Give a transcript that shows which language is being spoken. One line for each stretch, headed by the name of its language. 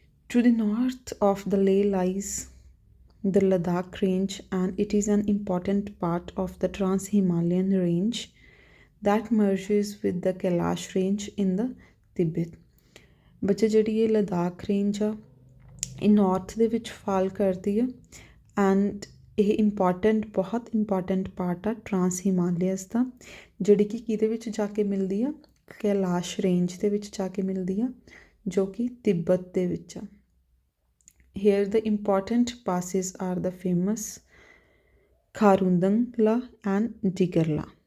English: To the north of the Leh lies the Ladakh range, and it is an important part of the Trans-Himalayan range that merges with the Kailash range in the Tibet।
Punjabi: ਬੱਚੇ ਜਿਹੜੀ ਇਹ Ladakh range ਆ ਇਹ north ਦੇ ਵਿੱਚ fall ਕਰਦੀ ਆ and ਇਹ ਬਹੁਤ ਇੰਪੋਰਟੈਂਟ ਪਾਰਟ ਆ ਟਰਾਂਸ ਹਿਮਾਲਿਆਸ ਦਾ, ਜਿਹੜੀ ਕਿ ਕਿਹਦੇ ਵਿੱਚ ਜਾ ਕੇ ਮਿਲਦੀ ਆ, ਕੈਲਾਸ਼ ਰੇਂਜ ਦੇ ਵਿੱਚ ਜਾ ਕੇ ਮਿਲਦੀ ਆ, ਜੋ ਕਿ ਤਿੱਬਤ ਦੇ ਵਿੱਚ ਆ।
English: Here the important passes are the famous Khardungla and Digarla.